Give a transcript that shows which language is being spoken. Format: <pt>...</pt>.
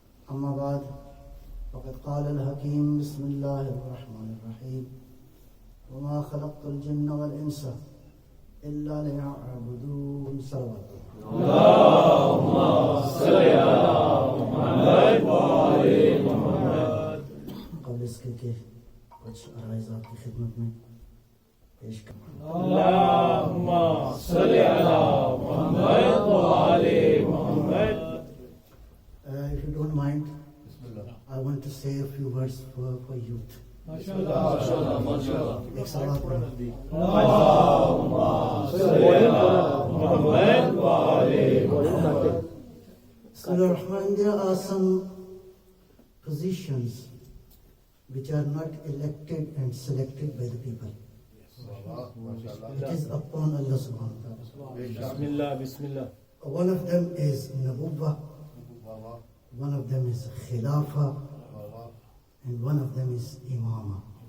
<ar>أما بعد فقد قال الحكيم بسم الله الرحمن الرحيم وما خلقت الجن والإنس إلا ليعبدون. صلوات اللهم صل على محمد وآل محمد.</ar> <ur>قبل اس کے کچھ عرائض آپ کی خدمت میں پیش کروں.</ur> <ar>اللهم صل على محمد وآل محمد.</ar> <en>If you don't mind, I want to say a few words for youth.</en> <ur>ایک سوال پڑھیں.</ur> <ar>اللهم صل على محمد وآل محمد.</ar> <en>There are some positions which are not elected and selected by the people. It is upon Allah subhanahu wa ta'ala. Bismillah. One of them is Nabuwwah, one of them is Khilafah, and one of them is Imama.</en>